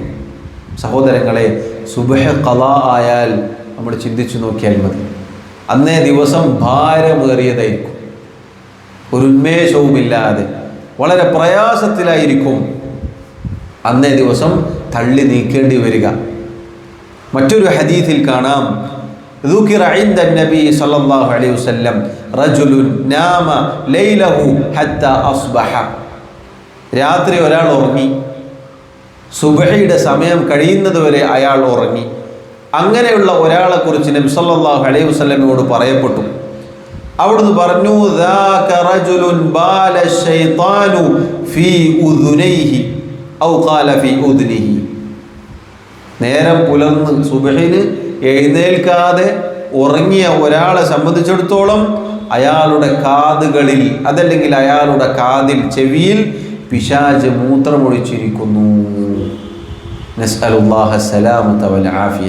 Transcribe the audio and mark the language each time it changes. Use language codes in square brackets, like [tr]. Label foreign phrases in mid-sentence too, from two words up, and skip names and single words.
[ml] സഹോദരങ്ങളെ, സുബ്ഹ് ഖളാ ആയാൽ നമ്മൾ ചിന്തിച്ചു നോക്കിയാൽ മതി. അന്നേ ദിവസം ഭാരമേറിയതായിരിക്കും, ഒരു ഉന്മേഷവുമില്ലാതെ വളരെ പ്രയാസത്തിലായിരിക്കും അന്നേ ദിവസം തള്ളി നീക്കേണ്ടി വരിക. മറ്റൊരു ഹദീസിൽ കാണാം, [ar] ذكر عند النبي صلى الله عليه وسلم رجل نام ليله حتى أصبح. [ml] രാത്രി ഒരാൾ ഉറങ്ങി, സുബ്ഹിയുടെ സമയം കഴിയുന്നത് വരെ അയാൾ ഉറങ്ങി. അങ്ങനെയുള്ള ഒരാളെ കുറിച്ച് നബി [ar] صلى الله عليه [ml] വസല്ലമയോട് പറയപ്പെട്ടു. അവിടുന്ന് പറഞ്ഞു, [ar] ذاك رجل بال الشيطان في أذنيه أو قال في أذنه. [ml] നേരം പുലർന്ന് സുബ്ഹിന് എഴുന്നേൽക്കാതെ ഉറങ്ങിയ ഒരാളെ സംബന്ധിച്ചിടത്തോളം അയാളുടെ കാതുകളിൽ, അതല്ലെങ്കിൽ അയാളുടെ കാതിൽ, ചെവിയിൽ പിശാച് മൂത്രമൊഴിച്ചിരിക്കുന്നു. [ar] نسأل الله السلامة والعافية.